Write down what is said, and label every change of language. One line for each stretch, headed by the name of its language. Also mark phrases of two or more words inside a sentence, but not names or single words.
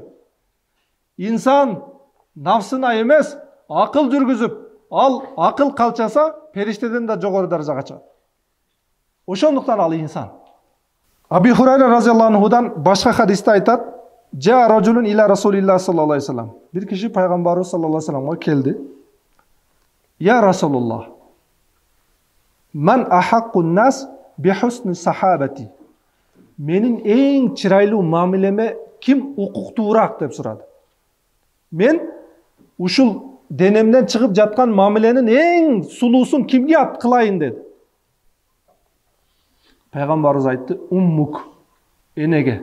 Kyrgyz: Инсан нафсына эмес, акыл жүргүзүп, ал акыл калчаса, периштеден да жогору даражага чыгат. Ошондуктан ал инсан. Аби Хурайра разияллаху анхудан башка хадисте айтат:
Arabic: "جاء رجل إلى رسول الله صلى الله عليه وسلم."
Kyrgyz: Бир киши пайгамбарыбыз
Arabic: صلى الله عليه
Kyrgyz: ва салламга келди.
Arabic: "يا رسول الله، من أحق الناس بحسن صحابتي."
Kyrgyz: Менин эң чырайлуу мамилеме ким укуктуураак деп сурады. Мен ушул денемден чыгып жаткан мамиленин эң сулуусун кимге кылайын деди. Пайгамбарыбыз айтты: "Уммук", энеге.